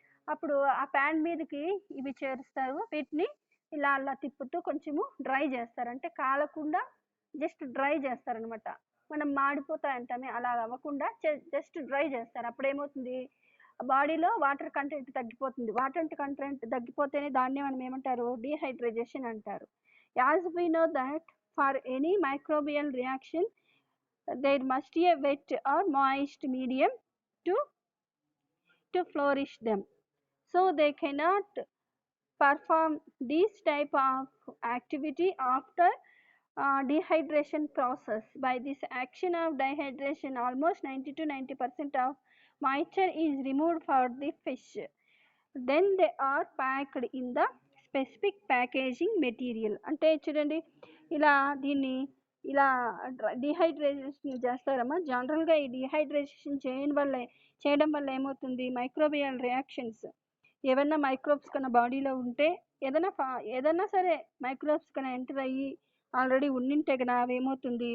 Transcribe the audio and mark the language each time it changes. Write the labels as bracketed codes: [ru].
[te] అప్పుడు ఆ ప్యాన్ మీదకి ఇవి చేరుస్తారు. వీటిని ఇలా అలా తిప్పుతూ కొంచెము డ్రై చేస్తారు. అంటే కాలకుండా జస్ట్ డ్రై చేస్తారనమాట. మనం మాడిపోతాయి అంటామే, అలా అవ్వకుండా జస్ట్ డ్రై చేస్తారు. అప్పుడు ఏమవుతుంది? బాడీలో వాటర్ కంటెంట్ తగ్గిపోతుంది. వాటర్ కంటెంట్ తగ్గిపోతేనే దాన్ని మనం ఏమంటారు? డీహైడ్రేషన్ అంటారు. [en] As we know that for any microbial reaction there must be a wet or moist medium to flourish them. So they cannot perform this type of activity after dehydration process. By this action of dehydration, almost 90 to 90% of moisture is removed for the fish. Then they are packed in the specific packaging material. [te] అంటే చూడండి, ఇలా దీన్ని ఇలా dehydration చేస్తారమ్మా. జనరల్గా ఈ dehydration చేయడం వల్ల ఏమవుతుంది? మైక్రోబియల్ రియాక్షన్స్, ఏమన్నా మైక్రోబ్స్ కన్నా బాడీలో ఉంటే ఏదైనా సరే మైక్రోబ్స్ కన్నా ఎంటర్ అయ్యి ఆల్రెడీ ఉండింటే కన్నా అవి ఏమవుతుంది?